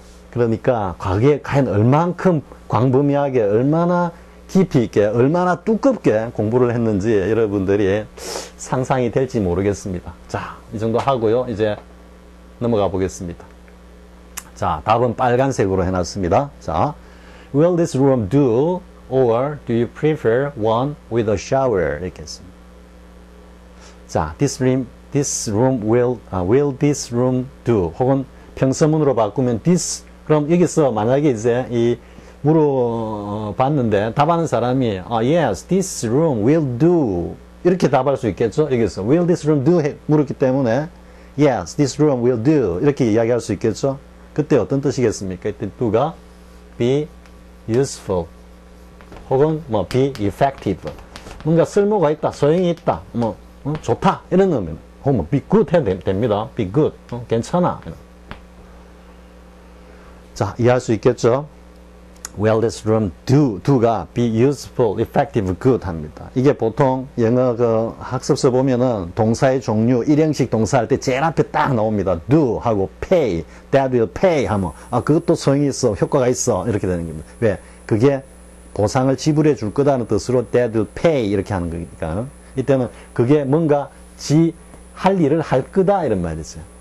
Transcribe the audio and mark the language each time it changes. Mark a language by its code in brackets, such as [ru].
[ko] 그러니까 과거에 과연 얼만큼 광범위하게 얼마나 깊이 있게 얼마나 두껍게 공부를 했는지 여러분들이 상상이 될지 모르겠습니다. 자, 이 정도 하고요. 이제 넘어가 보겠습니다. 자, 답은 빨간색으로 해놨습니다. [en] 자, will this room do or do you prefer one with a shower? [ko] 이렇게 했습니다. [en] 자, this room will this room do [ko] 혹은 평서문으로 바꾸면 [en] this. [ko] 그럼 여기서 만약에 이제 이 물어봤는데 답하는 사람이 [en] yes, this room will do [ko] 이렇게 답할 수 있겠죠? 여기서 [en] will this room do [ko] 물었기 때문에 [en] yes, this room will do [ko] 이렇게 이야기할 수 있겠죠? 그때 어떤 뜻이겠습니까? 이때 do가 [en] be useful [ko] 혹은 뭐 [en] be effective [ko] 뭔가 쓸모가 있다, 소용이 있다, 뭐 좋다 이런 의미입니다. 혹은 뭐 [en] be good [ko] 해도 됩니다. [en] be good [ko] 괜찮아. 자, 이해할 수 있겠죠? [en] Will this room do가 be useful, effective, good 합니다. [ko] 이게 보통 영어 그 학습서 보면은 동사의 종류, 일형식 동사 할 때 제일 앞에 딱 나옵니다. do 하고 pay, [en] that will pay [ko] 하면 그것도 소용이 있어, 효과가 있어 이렇게 되는 겁니다. 왜? 그게 보상을 지불해 줄 거다는 뜻으로 [en] that will pay [ko] 이렇게 하는 거니까 이때는 그게 뭔가 할 일을 할 거다 이런 말이죠.